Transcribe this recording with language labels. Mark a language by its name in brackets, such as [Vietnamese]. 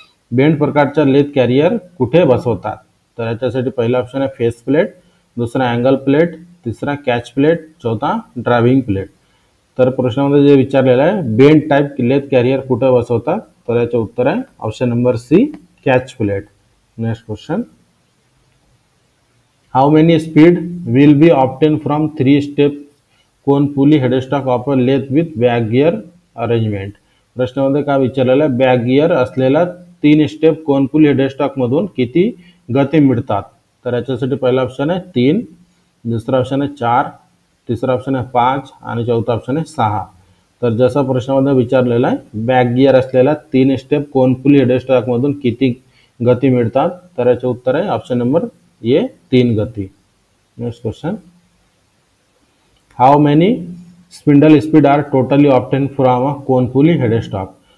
[Marathi] Bend प्रकारच्या lathe carrier कुठे बसवतात. तर याच्यासाठी पहिला ऑप्शन आहे फेस प्लेट, दुसरा अँगल प्लेट, तिसरा कॅच प्लेट, चौथा ड्रायव्हिंग प्लेट. तर प्रश्नामध्ये जे विचारलेलं आहे बेंड टाईप लेथ कॅरियर कुठे बसवतात. तर याचं उत्तर आहे option number C catch plate. [English] Next question, how many speed will be obtained from 3 step cone pulley headstock of a lathe with back gear arrangement. [Marathi] प्रश्नामध्ये काय विचारलेलं आहे बॅक गिअर असलेला 3 स्टेप कोन पुली हेडस्टॉक मधून किती गती मिळतात. तर याच्यासाठी पहिला ऑप्शन आहे 3, दुसरा ऑप्शन आहे 4, तिसरा ऑप्शन आहे 5 आणि चौथा ऑप्शन आहे 6. तर जसा प्रश्नामध्ये विचारलेला आहे बॅक गिअर असलेला 3 स्टेप कोन पुली हेडस्टॉक मधून किती गती मिळतात. तर याचे उत्तर आहे ऑप्शन नंबर ए 3 गती. [English] Next question, how many spindle speed are totally obtained from a cone pulley headstock.